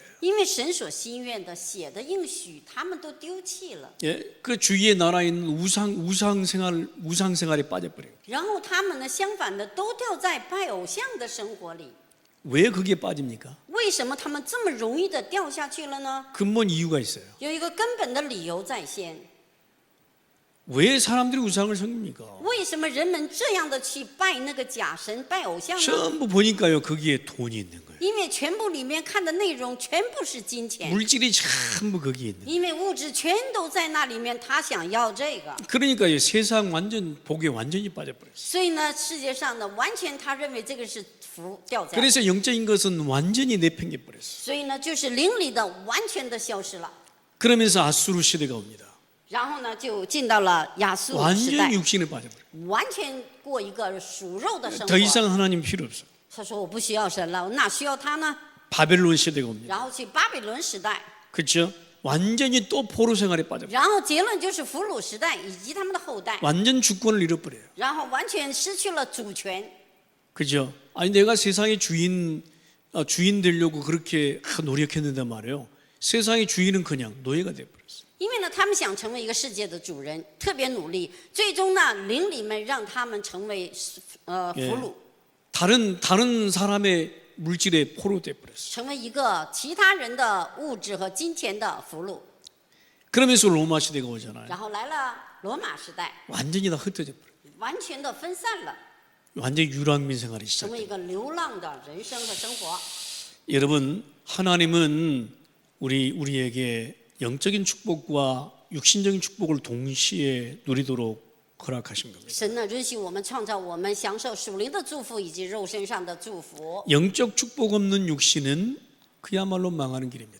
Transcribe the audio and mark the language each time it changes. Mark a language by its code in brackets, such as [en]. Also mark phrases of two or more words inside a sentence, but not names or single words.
[zh] 因为神所心愿的写的应许，他们都丢弃了。 [ko] 예, 그 주위에 나라에 있는 우상 생활에 빠져버려요. [zh] 然后他们呢，相反的都掉在拜偶像的生活里。 [ko] 왜 거기에 빠집니까? [zh] 为什么他们这么容易的掉下去了呢？ [ko] 근본 이유가 있어요. [zh] 有一个根本的理由在先。 [ko] 왜 사람들이 우상을 섬깁니까? [zh] 为什么人们这样的去拜那个假神、拜偶像呢？ [ko] 전부 보니까요, 거기에 돈이 있는 거예요. [zh] 因为全部里面看的内容全部是金钱， [ko] 물질이 전부 거기에 있는 거예요. [zh] 因为物质全都在那里面，他想要这个， [ko] 그러니까요, 세상 복에 완전히 빠져버렸어요. [zh] 所以呢，世界上呢，完全他认为这个是福掉在， [ko] 그래서 영적인 것은 완전히 내팽개 버렸어요. [zh] 所以呢，就是灵里的完全的消失了。 [ko] 그러면서 아수르 시대가 옵니다. [zh] 然后呢，就进到了亚述时代 [ko] 완전히 ， 육신에 빠져버려요. [zh] 完全过一个属肉的生 [ko] 더 [zh] 活。 [ko] 이상 하나님 필요 없어요. [zh] 他说我不需要神了，我哪需要他呢？ [ko] 바벨론 시대가 옵니다. [zh] 然后去巴比伦时代， [ko] 그렇죠? 완전히 또 포로 생활에 빠져버려요. [zh] 然后结论就是俘虏时代以及他们的后代， [ko] 완전 주권을 잃어버려요. [zh] 然后完全失去了主权。 [ko] 그죠? 아니 내가 세상의 주인 되려고 그렇게 노력했는데 말이에요. 세상의 주인은 그냥 노예가 돼버렸어요. [zh] 因为呢，他们想成为一个世界的主人，特别努力，最终呢，灵里面让他们成为俘虏， [ko] 다른 사람의 물질에 포로 돼버렸어요. [zh] 成为一个其他人的物质和金钱的俘虏。 [ko] 그러면서 로마 시대가 오잖아요. [zh] 然后来了罗马时代， [ko] 완전히 다 흩어져 버려요. [zh] 完全的分散了， [ko] 완전히 유랑민 생활이 [zh] 成为 [ko] 시작돼요. [zh] 一个流浪的人生和生活。 [ko] 여러분, 하나님은 우리에게 영적인 축복과 육신적인 축복을 동시에 누리도록 허락하신 겁니다. [zh] 神呢，允许我们创造我们享受属灵的祝福以及肉身上的祝福， [ko] 영적 축복 없는 육신은 그야말로 망하는 길입니다.